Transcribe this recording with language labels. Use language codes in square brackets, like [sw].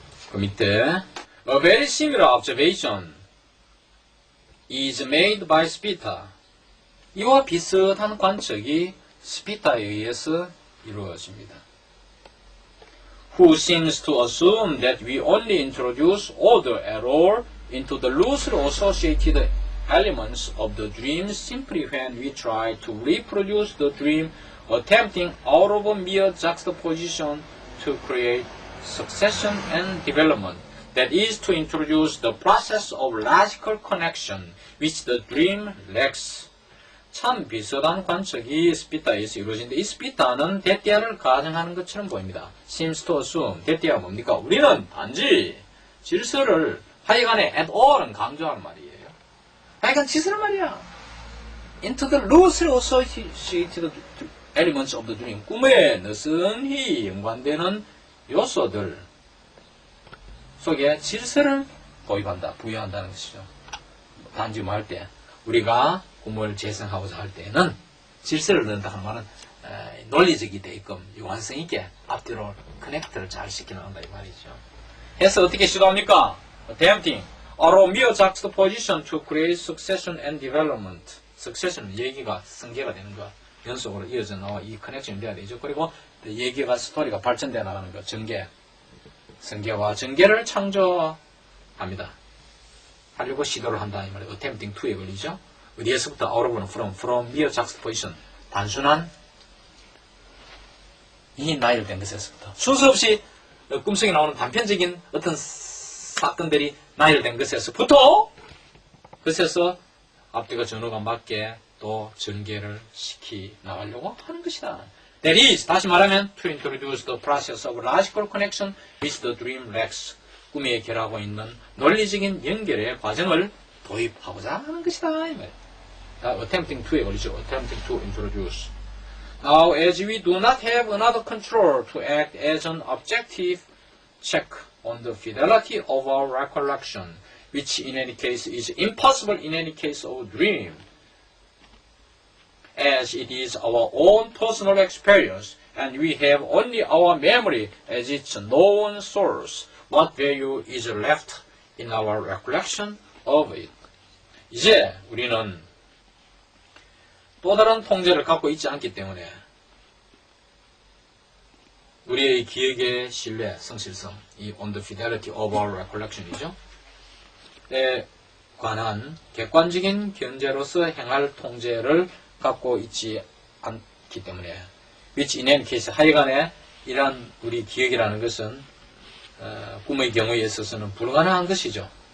[ko] 그 밑에 [en] A very similar observation is made by Spita. [ko] 이와 비슷한 관측이 스피타에 의해서 이루어집니다. [en] Who seems to assume that we only introduce order at all into the loosely associated elements of the dream simply when we try to reproduce the dream, attempting out of a mere juxtaposition to create succession and development. That is to introduce the process of logical connection which the dream lacks. [ko] 참 비슷한 관측이 스피타에서 이루어지는데 이 스피타는 대띠아를 가정하는 것처럼 보입니다. [en] seems to assume. [ko] 대띠아가 뭡니까? 우리는 단지 질서를 하여간에 [en] at all [ko] 은 강조하는 말이에요. 하여간 질서란 말이야. [en] into the loosely associated elements of the dream. [ko] 꿈에 느슨히 연관되는 요소들 속에 질서를 도입한다, 부여한다는 것이죠. 단지 뭐 할 때, 우리가 꿈을 재생하고자 할 때는 질서를 넣는다 하는 말은 논리적이 되게끔 유한성 있게 앞뒤로 커넥트를 잘 시켜나간다 이 말이죠. 해서 어떻게 시도합니까? [en] Attempting out of mere juxtaposition to create succession and development. [ko] succession 얘기가 성계가 되는 거, 연속으로 이어져 나와 이 커넥션이 돼야 되죠. 그리고 얘기가 스토리가 발전되어 나가는 거, 전개. 성계와 전개를 창조합니다. 하려고 시도를 한다 이 말이에요. [en] attempting to [ko] 에 걸리죠. 어디에서부터 [en] out of [ko] 는 [en] from mere juxtaposition [ko] 단순한 이 나열된 것에서부터 순서 없이 꿈속에 나오는 단편적인 어떤 사건들이 나열된 것에서부터 그래서 앞뒤가 전후가 맞게 또 전개를 시키 나가려고 하는 것이다. [en] That is, [ko] 다시 말하면 [en] to introduce the process of logical connection with the dream lacks. [ko] 꿈에 결하고 있는 논리적인 연결의 과정을 도입하고자 하는 것이다. 이 말. [en] attempting to [ko] 에 걸리죠. [en] attempting to introduce. Now, as we do not have another control to act as an objective check on the fidelity of our recollection, which in any case is impossible in any case of dream, as it is our own personal experience, and we have only our memory as its known source, what value is left in our recollection of it? [ko] 이제 우리는 또 다른 통제를 갖고 있지 않기 때문에 우리의 기억의 신뢰, 성실성, 이 [en] on the fidelity of our recollection [ko] 이죠. 에 관한 객관적인 견제로서 행할 통제를 갖고 있지 않기 때문에 [en] which in any case [ko] 하여간에 이러한 우리 기억이라는 것은 꿈의 경우에 있어서는 불가능한 것이죠.